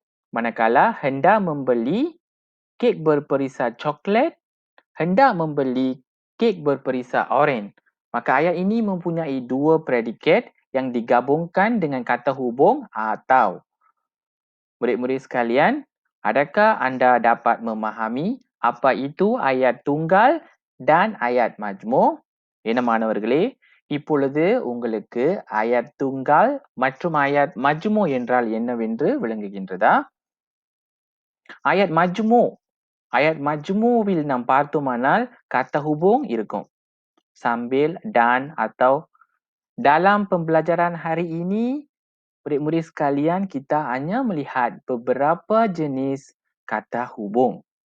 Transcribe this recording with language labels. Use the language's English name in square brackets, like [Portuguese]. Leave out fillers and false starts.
[Malay] Manakala hendak membeli kek berperisa coklat, hendak membeli kek berperisa oren. Maka ayat ini mempunyai 2 predikat yang digabungkan dengan kata hubung atau. Murid-murid sekalian, adakah anda dapat memahami apa itu ayat tunggal dan ayat majmuk? [Tamil] என்ன மாணவர்களே, இப்பொழுது உங்களுக்கு ayat tunggal மற்றும் ayat majmuk என்றால் என்னவென்று விளங்குகின்றதா? Ayat majmuவில் நாம் பார்த்தோமானால் kata hubung இருக்கும். [Malay] Sambil, dan, atau. Dalam pembelajaran hari ini, murid-murid sekalian, kita hanya melihat beberapa jenis kata hubung.